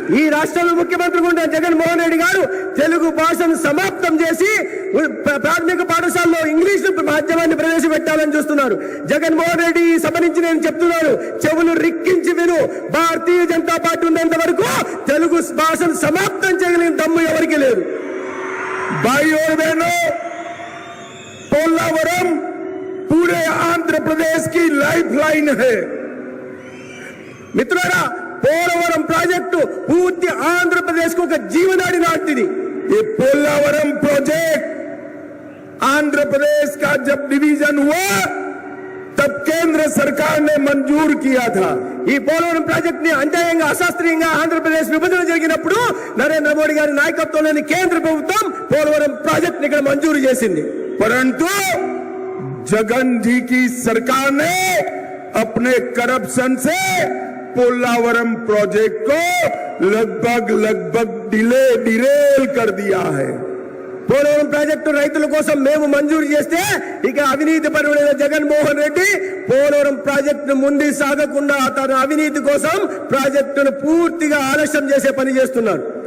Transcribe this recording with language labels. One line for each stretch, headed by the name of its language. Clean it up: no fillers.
Telugu: ఈ రాష్ట్రంలో ముఖ్యమంత్రిగా ఉన్న జగన్మోహన్ రెడ్డి గారు తెలుగు భాషను సమాప్తం చేసి ప్రాథమిక పాఠశాలలో ఇంగ్లీష్ మాధ్యమాన్ని ప్రవేశపెట్టాలని చూస్తున్నారు. జగన్మోహన్ రెడ్డి ఈ సభ నుంచి నేను చెప్తున్నాను, చెవులు రిక్కించి విను. భారతీయ జనతా పార్టీ ఉన్నంత వరకు తెలుగు భాషను సమాప్తం చేయగలిగిన దమ్ము ఎవరికి లేదు.
Hindi: भाई और बहनों, पोलावरम पूरे आंध्र प्रदेश की लाइफलाइन है.
Telugu: మిత్రులారా, పోలవరం ప్రాజెక్టు పూర్తి ఆంధ్రప్రదేశ్ కు ఒక జీవనాడి లాంటిది.
Hindi: ये पोलावरम प्रोजेक्ट आंध्र प्रदेश का जब डिवीजन हुआ तब केंद्र सरकार ने मंजूर किया था.
Telugu: ఈ పోలవరం ప్రాజెక్ట్ ని అన్యాయంగా అశాస్త్రీయంగా ఆంధ్రప్రదేశ్ విభజన జరిగినప్పుడు నరేంద్ర మోడీ గారి నాయకత్వంలోని కేంద్ర ప్రభుత్వం పోలవరం ప్రాజెక్ట్ ని ఇక్కడ మంజూరు చేసింది.
Hindi: परंतु जगन जी की सरकार ने अपने करप्शन से पोलावरम प्रोजेक्ट को लगभग डिरेल कर दिया है.
Telugu: పోలవరం ప్రాజెక్టు రైతుల కోసం మేము మంజూరు చేస్తే ఇక అవినీతి పరుడైన జగన్మోహన్ రెడ్డి పోలవరం ప్రాజెక్టును ముందు సాగకుండా తన అవినీతి కోసం ప్రాజెక్టును పూర్తిగా ఆలస్యం చేసే పని చేస్తున్నారు.